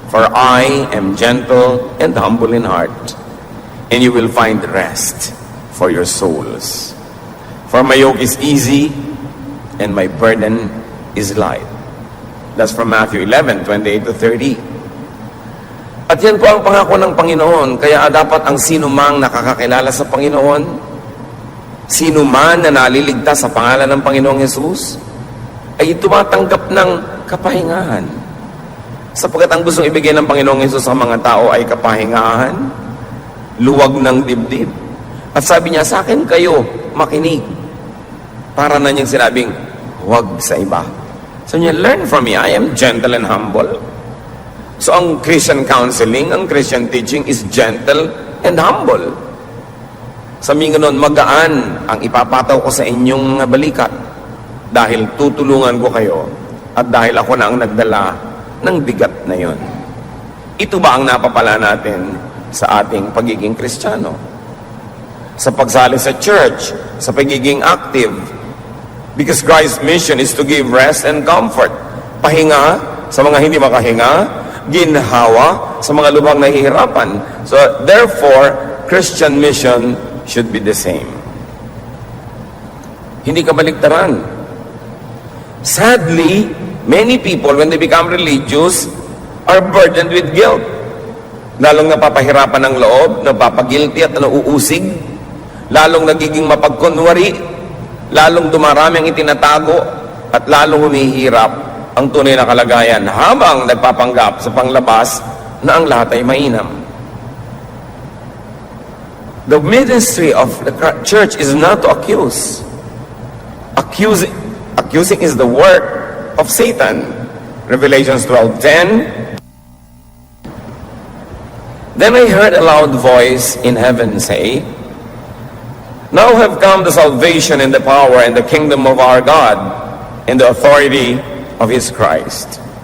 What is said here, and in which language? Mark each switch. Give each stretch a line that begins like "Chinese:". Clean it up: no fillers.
English: For I am gentle and humble in heart, and you will find rest for your souls. For my yoke is easy, and my burden is light. That's from Matthew 11:28 to 30.
Filipino: At yan po ang pangako ng Panginoon. Kaya dapat ang sino mang nakakakilala sa Panginoon, sino man na naliligtas sa pangalan ng Panginoong Hesus, ay tumatanggap ng kapahingahan. Sapagkat ang gustong ibigay ng Panginoong Hesus sa mga tao ay kapahingahan, luwag ng dibdib. At sabi niya, sa akin kayo makinig. Para na niyang sinabing, huwag sa iba.
English: So niya, learn from me, I am gentle and humble. So ang Christian counseling, ang Christian teaching is gentle and humble.
Filipino: Sabi nga nun, magaan ang ipapataw ko sa inyong balikat dahil tutulungan ko kayo at dahil ako na ang nagdala ng bigat na yon. Ito ba ang napapala natin sa ating pagiging Kristiyano? Sa pagsali sa church, sa pagiging active.
English: Because Christ's mission is to give rest and comfort.
Filipino: Pahinga sa mga hindi makahinga, ginhawa sa mga lubhang nahihirapan.
English: So, therefore, Christian mission should be the same.
Filipino: Hindi kabaligtaran.
English: Sadly, many people, when they become religious, are burdened with guilt.
Filipino: Lalong napapahirapan ng loob, napapagilty at nauusig, lalong nagiging mapagkunwari, lalong dumarami ang itinatago, at lalong humihirap ang tunay na kalagayan habang nagpapanggap sa panglabas na ang lahat ay mainam.
English: The ministry of the church is not to accuse. Accusing is the work of Satan. Revelations 12:10. Then I heard a loud voice in heaven say, Now have come the salvation and the power and the kingdom of our God and the authority of his Christ.